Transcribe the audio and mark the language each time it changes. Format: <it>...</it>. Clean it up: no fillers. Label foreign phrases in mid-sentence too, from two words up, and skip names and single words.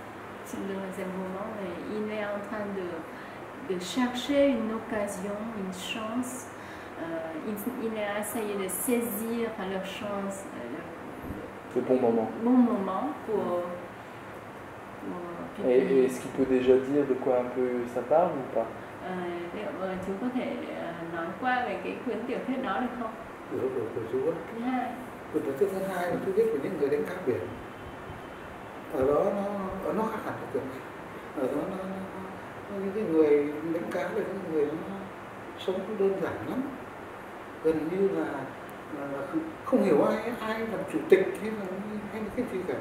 <fr>Et il est en train de chercher une occasion, une chance. Il a essayé de saisir leur chance, le bon moment pour Et est-ce qu'il peut déjà dire de quoi un peu ça parle ou pas?</fr> <vi>Chú có thể nói qua về cái quyển tiểu thuyết đó được không? Được chú ạ. Thứ hai. Quyển tiểu thuyết thứ hai là chú viết về những người đánh cá biển. Ở đó nó khác hẳn cái quyển này. Ở đó những cái người đánh cá là những người nó sống đơn giản lắm, gần như là không hiểu ai làm chủ tịch hay là cái gì cả.</vi>